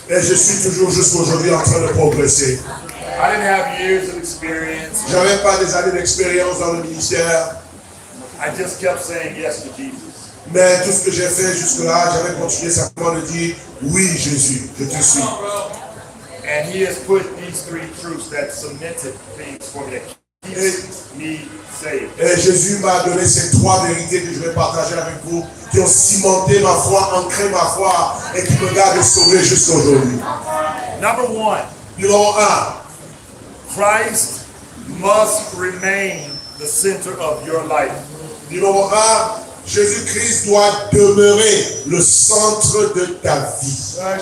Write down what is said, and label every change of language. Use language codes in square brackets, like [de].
[fr] Et je suis toujours jusqu'aujourd'hui en train de progresser. [en] I didn't have years of experience. [fr] J'avais pas des années d'expérience dans le ministère. [en] I just kept saying yes to Jesus. [fr] Mais tout ce que j'ai fait jusque-là, j'avais continué simplement de dire oui Jésus, je te suis. [en] And he has put these 3 truths that cemented things for me, that keeps me saved. [fr] Et Jésus m'a donné ces 3 vérités que je vais partager avec vous, qui ont cimenté ma foi, ancré ma foi et qui me gardent sauvé jusqu'à aujourd'hui. [en] Number 1. [fr] Numéro 1. [en] Christ must remain the center of your life. [fr] Numéro 1. Jésus-Christ doit demeurer le centre de ta vie.